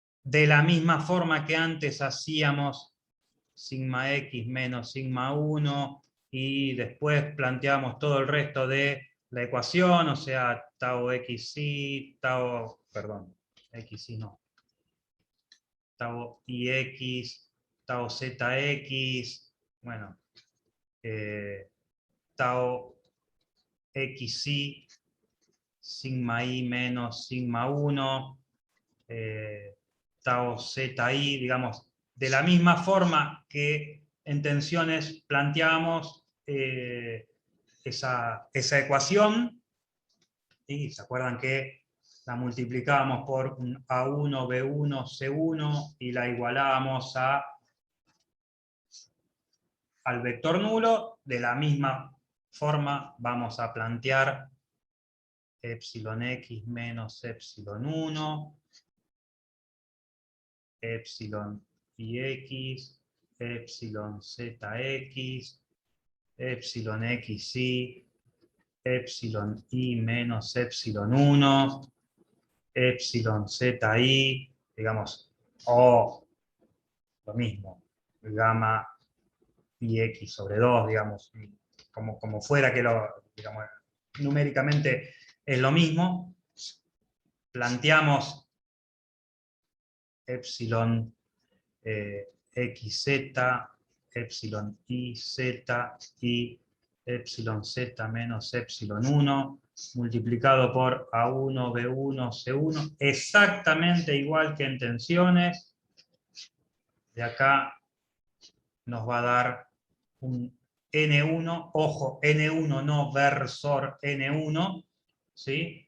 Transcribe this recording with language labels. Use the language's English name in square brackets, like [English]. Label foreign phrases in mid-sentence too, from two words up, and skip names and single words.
[Spanish] de la misma forma que antes hacíamos sigma x menos sigma 1, y después planteamos todo el resto de la ecuación, o sea, tau xy, perdón, xy no, tau ix, tau zx, bueno, tau xy, sigma i menos sigma 1, tau zi, digamos, de la misma forma que en tensiones planteamos esa ecuación, y se acuerdan que la multiplicábamos por un A1, B1, C1 y la igualábamos al vector nulo. De la misma forma vamos a plantear epsilon x menos epsilon 1, epsilon ix, epsilon zx, epsilon xy, epsilon i menos epsilon 1, epsilon zi, digamos, o lo mismo, gamma ix sobre 2, digamos, como fuera que lo, digamos, numéricamente es lo mismo. Planteamos epsilon xz, epsilon iz y epsilon z menos epsilon 1, multiplicado por A1, B1, C1, exactamente igual que en tensiones. De acá nos va a dar un N1, ojo, N1 no versor N1, ¿sí?